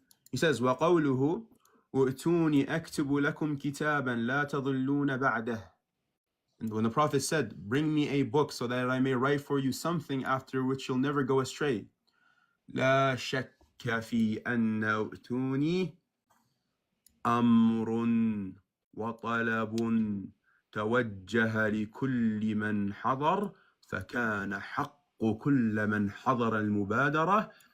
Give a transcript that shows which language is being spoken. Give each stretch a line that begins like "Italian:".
English: He says
Arabic: وقوله وَأْتُونِي أَكْتُبُ لَكُمْ كِتَابًا لَا تَضِلُّونَ بَعْدَهُ.
English: And when the Prophet said, bring me a book so that I may write for you something after which you'll never go astray.
Arabic: لا شك في أن أُؤْتُونِي أمر وطلب توجه لكل من حضر فكان حق كل من حضر المبادرة